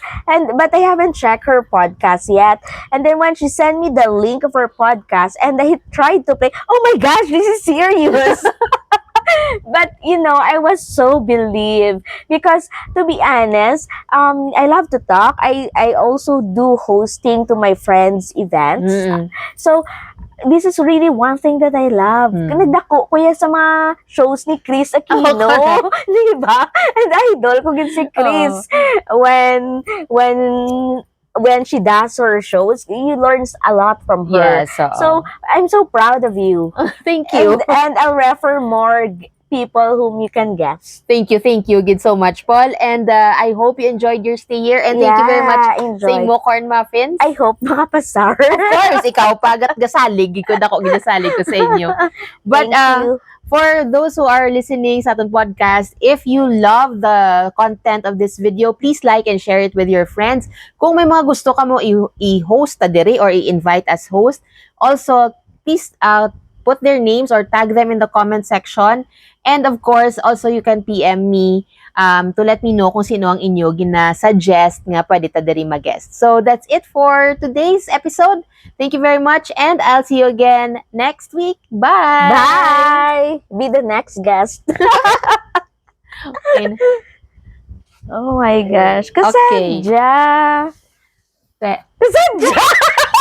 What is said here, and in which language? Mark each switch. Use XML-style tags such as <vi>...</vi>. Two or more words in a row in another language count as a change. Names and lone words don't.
<en>But I haven't checked her podcast yet. And then when she sent me the link of her podcast and I tried to play, oh my gosh, this is serious. But I was so believed because, to be honest, I love to talk. I also do hosting to my friends' events. So this is really one thing that I love.</en> <hil>Nagdako ko yan sa mga shows ni Chris Aquino. Di ba? And idol ko gin si Chris.</hil> <en>When she does her shows, you learn a lot from her. Yes. So I'm so proud of you. Thank you. And I'll refer more people whom you can guess. Thank you good so much, Paul. And I hope you enjoyed your stay here. And thank you very much sa enjoy.</en> <hil>imo</hil> <en>corn muffins. I hope makapasar. Of course,</en> <hil>ikaw pagat gasalig ko dako ginasalig ko sa inyo.</hil> <en>But Thank you. for those who are listening</en> <tl>sa ating podcast,</tl> <en>if you love the content of this video, please like and share it with your friends.</en> <hil>Kung may mga gusto ka mo i-host ta diri</hil> <en>or i-invite as host, also please put their names or tag them in the comment section. And of course, also you can PM me to let me know</en> <hil>kung sino ang inyo gina-suggest nga pwede ta diri mag-guest.</hil> <en>So that's it for today's episode. Thank you very much and I'll see you again next week. Bye! Bye! Be the next guest. Okay. Oh my gosh. Okay.</en> <hil>Kasadya. Kasadya!</hil>